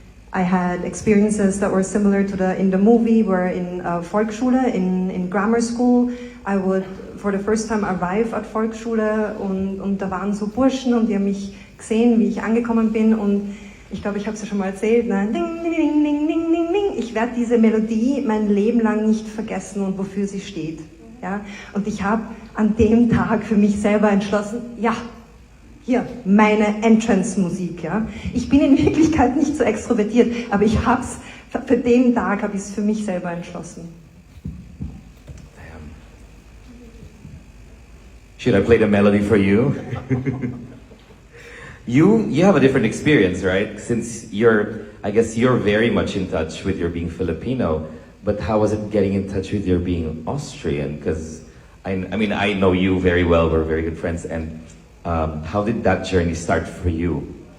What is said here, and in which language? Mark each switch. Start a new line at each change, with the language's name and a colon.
English: I had experiences that were similar to in the movie, where in Volksschule, in grammar school, I would for the first time arrive at Volksschule,
German: und da waren so Burschen und die haben mich gesehen, wie ich angekommen bin, und ich glaube, ich habe es ja schon mal erzählt, ne? Ding, ding, ding, ding, ding, ding, ding. Ich werde diese Melodie mein Leben lang nicht vergessen und wofür sie steht. Ja? Und ich habe an dem Tag für mich selber entschlossen, ja, hier, meine Entrance-Musik, ja. Ich bin in Wirklichkeit nicht so extrovertiert, aber für den Tag habe ich es für mich selber entschlossen.
English: Should I play the melody for you? You have a different experience, right? Since I guess you're very much in touch with your being Filipino, but how was it getting in touch with your being Austrian? Because I mean, I know you very well, we're very good friends, and how did that journey start for you?